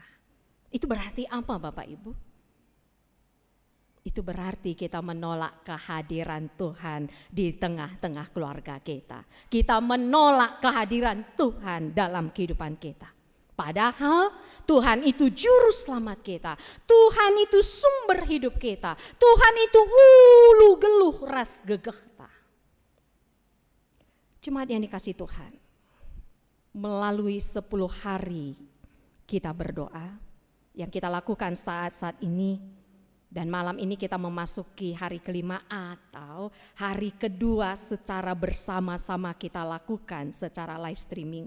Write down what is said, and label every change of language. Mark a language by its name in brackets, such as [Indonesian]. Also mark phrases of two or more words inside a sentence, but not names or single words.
[Indonesian] Itu berarti apa Bapak Ibu? Itu berarti kita menolak kehadiran Tuhan di tengah-tengah keluarga kita. Kita menolak kehadiran Tuhan dalam kehidupan kita. Padahal Tuhan itu juru selamat kita. Tuhan itu sumber hidup kita. Tuhan itu [Batak Karo] ulu geluh ras gegeh. [Indonesian] Jemaat yang dikasihi Tuhan, melalui 10 hari kita berdoa yang kita lakukan saat-saat ini, dan malam ini kita memasuki hari kelima atau hari kedua secara bersama-sama kita lakukan secara [English] live streaming.